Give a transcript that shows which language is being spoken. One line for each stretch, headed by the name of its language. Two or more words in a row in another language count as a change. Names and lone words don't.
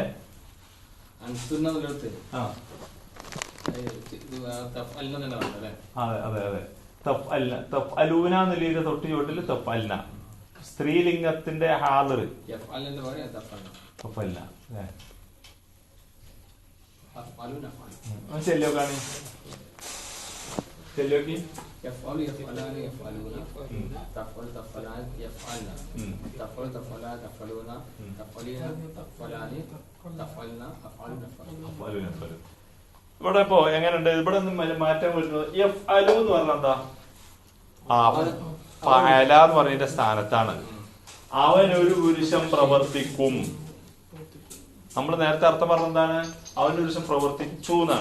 Malayalam: അതെ അതെ അതെ.
Arabic: تفعلن تفعلون
Malayalam: എന്നുള്ള തൊട്ട് ചോട്ടില് തഫ്അൽന സ്ത്രീലിംഗത്തിന്റെ ഹാദർ തഫ്അൽന. ചെല്ലോ കാണി ചെല്ലോക്കി
Arabic: يفعل يفعلان يفعلون تفعل تفعلان يفعلن تفعل تفعلان تفعلون تفعلين تفعلان تفعلن أفعلون أفعلون.
Malayalam: ഇവിടെ ഇപ്പോ എങ്ങനെയുണ്ട്? ഇവിടെ മാറ്റം വരുന്നത് യഫ്അലു എന്ന് പറഞ്ഞാൽ എന്താ? ഫഅല എന്ന് പറഞ്ഞതിന്റെ സ്ഥാനത്താണ്. അവൻ ഒരു പുരുഷൻ പ്രവർത്തിക്കും. നമ്മൾ നേരത്തെ അർത്ഥം പറഞ്ഞ എന്താണ്? അവൻ ഒരു പുരുഷൻ പ്രവർത്തിച്ചു എന്നാണ്.